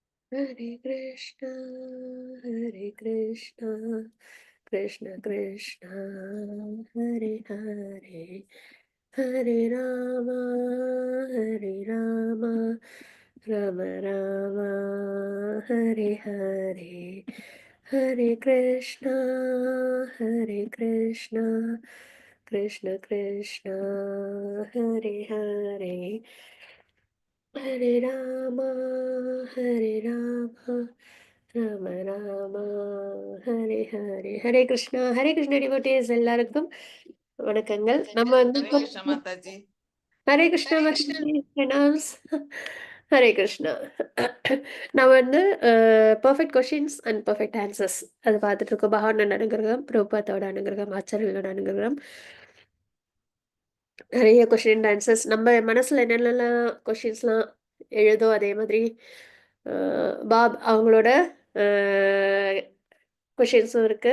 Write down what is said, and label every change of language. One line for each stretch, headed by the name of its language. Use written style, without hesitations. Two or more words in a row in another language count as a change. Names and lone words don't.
Sanskrit: हरे कृष्ण, हरे कृष्ण, कृष्ण कृष्ण, हरे हरे, हरे राम, हरे राम, राम राम, हरे हरे, हरे कृष्ण, हरे कृष्ण, कृष्ण कृष्ण, हरे हरे. हरे राम, हरे राम, राम राम, हरे हरे, हरे कृष्ण, हरे कृष्ण
Tamil: devotees எல்லாருக்கும் வணக்கங்கள். நம்ம வந்து ஹரே கிருஷ்ண மாதாஜி. ஹரே கிருஷ்ணா மாதாஜி பிரணாம்ஸ். ஹரே கிருஷ்ணா. நம்ம வந்து
English: perfect questions and perfect answers
Tamil: அது பார்த்துட்டு இருக்கோம். பகவானோட அனுகிரகம், பிரபுபாத்தோட அனுகிரகம், ஆச்சாரியர்களோட அனுகிரகம், நிறைய
English: question and answers
Tamil: நம்ம மனசுல என்னென்னலாம் கொஷின்ஸ்லாம் எழுதோ அதே மாதிரி பாப் அவங்களோட கொஷின்ஸும் இருக்கு.